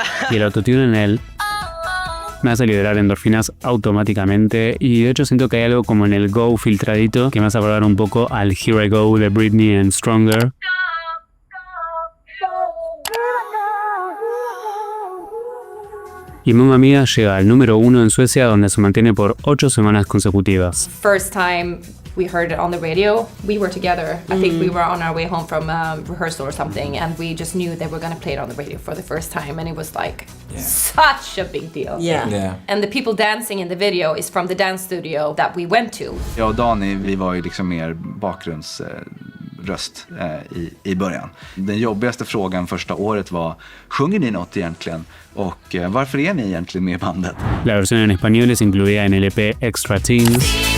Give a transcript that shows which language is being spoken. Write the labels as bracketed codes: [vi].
[es] Y el autotune en él me hace liberar endorfinas automáticamente, y de hecho siento que hay algo como en el Go filtradito que me hace acordar un poco al Here I Go de Britney en Stronger. Y Mamma Mia llega al número 1 en Suecia, donde se mantiene por 8 semanas consecutivas. [en] First time we heard it on the radio, we were together. I think we were on our way home from rehearsal or something, and we just knew they were going to play it on the radio for the first time, and it was like such a big deal. Yeah. And the people dancing in the video is from the dance studio that we went to. [sv] Jag och Dani, vi var ju liksom mer bakgrundsröst i början. Den jobbigaste frågan första året var: sjunger ni något egentligen? Och varför är ni egentligen med i bandet? [es] La versión en español es incluida en el EP Extra Teens.